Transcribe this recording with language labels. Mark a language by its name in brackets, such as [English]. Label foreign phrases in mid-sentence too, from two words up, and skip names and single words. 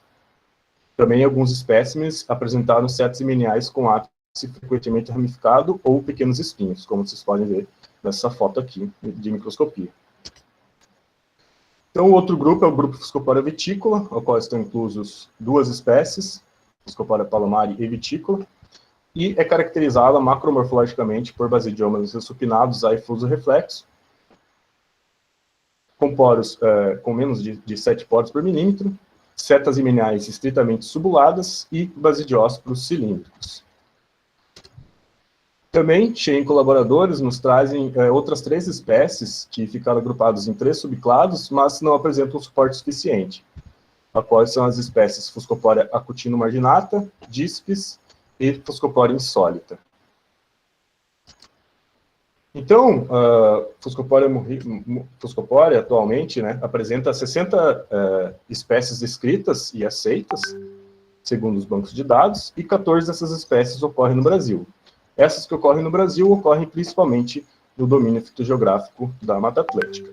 [Portuguese] Também alguns espécimes apresentaram setas imeniais com ápice frequentemente ramificado ou pequenos espinhos, como vocês podem ver nessa foto aqui de microscopia. Então, o outro grupo é o grupo Fuscoporia vitícola, ao qual estão inclusos duas espécies, Fuscoporia palomari e vitícola, e é caracterizada macromorfologicamente por basidiomas insupinados a efuso reflexo, com poros com menos de 7 poros por milímetro, setas imeniais estritamente subuladas e basidiósporos cilíndricos. Também, Chen e colaboradores nos trazem outras 3 espécies que ficaram agrupadas em 3 subclados, mas não apresentam suporte suficiente, a quais são as espécies Fuscoporia acutino-marginata, Díspis e Fuscoporia insólita. Então, Fuscoporia atualmente, né, apresenta 60 espécies descritas e aceitas, segundo os bancos de dados, e 14 dessas espécies ocorrem no Brasil. Essas que ocorrem no Brasil ocorrem principalmente no domínio fitogeográfico da Mata Atlântica.